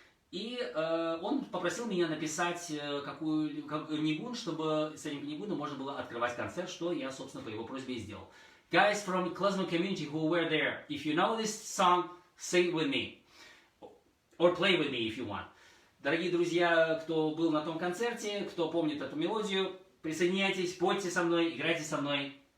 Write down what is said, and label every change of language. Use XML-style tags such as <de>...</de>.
<ru>И он попросил меня написать какую нигун, чтобы с этим нигуном можно было открывать концерт, что я, собственно, по его просьбе и сделал.</ru> <en>Guys from Klezmer community who were there, if you know this song, sing with me. Or play with me if you want.</en> <ru>Дорогие друзья, кто был на том концерте, кто помнит эту мелодию, присоединяйтесь, пойте со мной, играйте со мной.</ru>